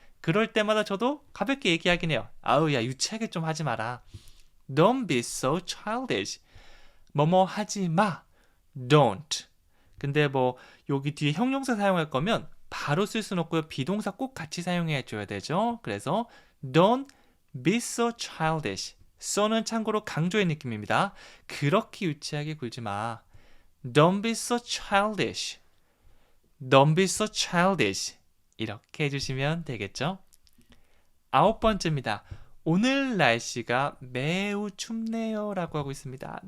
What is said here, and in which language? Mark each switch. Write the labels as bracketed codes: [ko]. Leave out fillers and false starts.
[ko] 그럴 때마다 저도 가볍게 얘기하긴 해요. 아우, 야, 유치하게 좀 하지 마라. [en] Don't be so childish. [ko] 뭐뭐 하지 마. [en] Don't. [ko] 근데 뭐 여기 뒤에 형용사 사용할 거면 바로 쓸 수는 없고요. 비동사 꼭 같이 사용해 줘야 되죠. [en] 그래서 Don't be so childish. [ko] so는 참고로 강조의 느낌입니다. 그렇게 유치하게 굴지 마. [en] Don't be so childish. Don't be so childish. [ko] 이렇게 해주시면 되겠죠. 9번째입니다. 오늘 날씨가 매우 춥네요 라고 하고 있습니다.